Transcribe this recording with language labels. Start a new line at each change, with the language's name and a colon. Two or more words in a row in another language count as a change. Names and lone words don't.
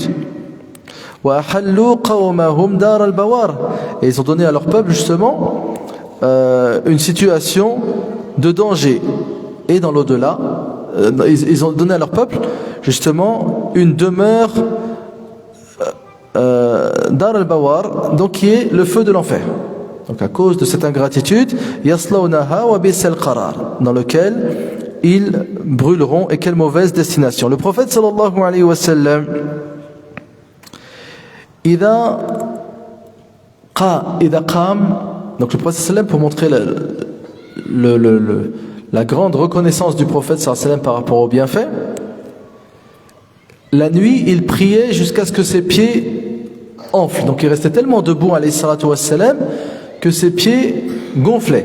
Arabic: وأحلوا قومهم دار البوار,
French: et ils ont donné à leur peuple justement une situation de danger. Et dans l'au-delà, ils ont donné à leur peuple justement une demeure
Arabic: دار البوار,
French: donc qui est le feu de l'enfer. Donc à cause de cette ingratitude,
Arabic: يصلونها وبئس القرار,
French: dans lequel ils brûleront, et quelle mauvaise destination. Le prophète
Arabic: صلى الله عليه وسلم, إذا قام,
French: donc le prophète sallam, pour montrer la grande reconnaissance du prophète
Arabic: صلى الله عليه وسلم
French: par rapport aux bienfaits, la nuit il priait jusqu'à ce que ses pieds enflent. Donc il restait tellement debout
Arabic: عليه الصلاة والسلام
French: que ses pieds gonflaient.